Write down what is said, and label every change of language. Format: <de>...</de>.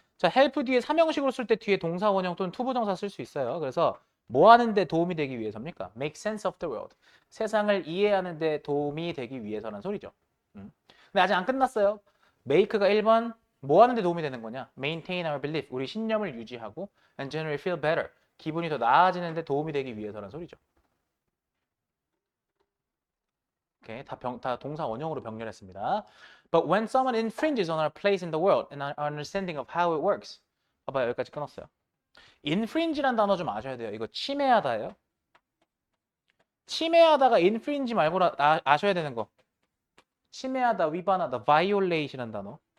<ko>자, help 뒤에 삼형식으로 쓸 때 뒤에 동사 원형 또는 투부정사 쓸 수 있어요. 그래서 뭐 하는데 도움이 되기 위해서입니까?</ko> <en>Make sense of the world.</en> <ko>세상을 이해하는 데 도움이 되기 위해서라는 소리죠. 근데 아직 안 끝났어요. make가 1번 뭐 하는 데 도움이 되는 거냐?</ko> <en>Maintain our belief.</en> <ko>우리 신념을 유지하고</ko> <en>and generally feel better.</en> <ko>기분이 더 나아지는 데 도움이 되기 위해서라는 소리죠. 오케이, 다 동사 원형으로 병렬했습니다.</ko> <en>But when someone infringes on our place in the world and our understanding of how it works.</en> <ko>봐봐요, 여기까지 끊었어요. infringe란 단어 좀 아셔야 돼요. 이거 침해하다예요. 침해하다가 infringe 말고 아셔야 되는 거. 침해하다, 위반하다, violation이란 단어.</ko>